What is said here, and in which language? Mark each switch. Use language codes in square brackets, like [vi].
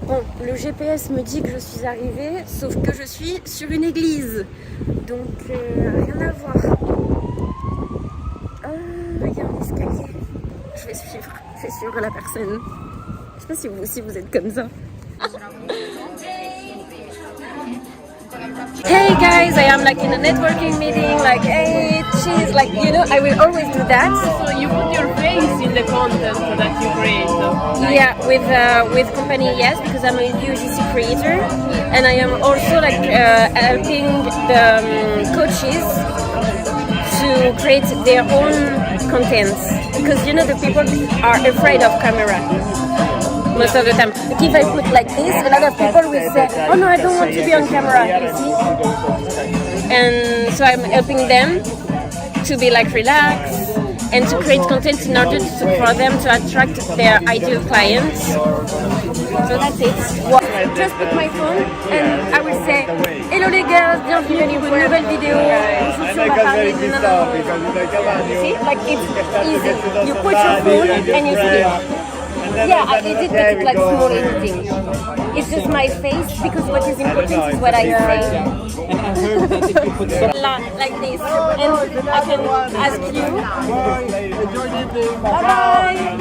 [fr] Bon, le GPS me dit que je suis arrivée, sauf que je suis sur une église. Donc rien à voir. Il y a un escalier. Je vais suivre la personne. Je sais pas si vous aussi vous êtes comme ça. [en] Hey guys, I am like in a networking meeting, like hey, cheese, like you know, I will always do that. So you put your face in the content that you create. Like... Yeah, with company, yes, because I'm a UGC creator, and I am also like helping the coaches to create their own content, because you know the people are afraid of camera. Most of the time. Like if I put like this, a lot of people will say, oh no, I don't want to be on camera, you see? And so I'm helping them to be like relaxed and to create content in order for them to attract their ideal clients. So that's it. Well, just put my phone and I will say, hello [fr] les gars, bienvenue pour une nouvelle vidéo. Aujourd'hui on va parler de nanana. [en] You see? Like it's easy. You put your phone and you speak. Yeah, I edit it like small editing. It's just my face because what is important is what I say. Like this. And I can ask you. Bye bye.